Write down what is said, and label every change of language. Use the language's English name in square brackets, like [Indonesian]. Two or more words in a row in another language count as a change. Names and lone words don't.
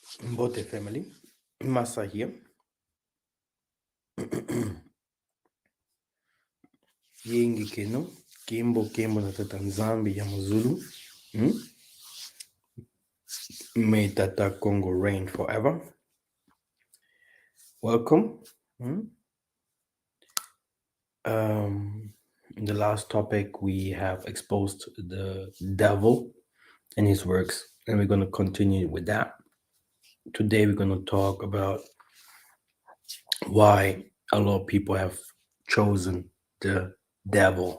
[English] Bote family, Massa here. [Kongo] Yengi keno, Kimbo na Tatanzambi ya Mazulu. [English] May Tata Congo reign forever. Welcome. In the last topic, we have exposed the devil and his works, and we're going to continue with that. Today, we're going to talk about why a lot of people have chosen the devil.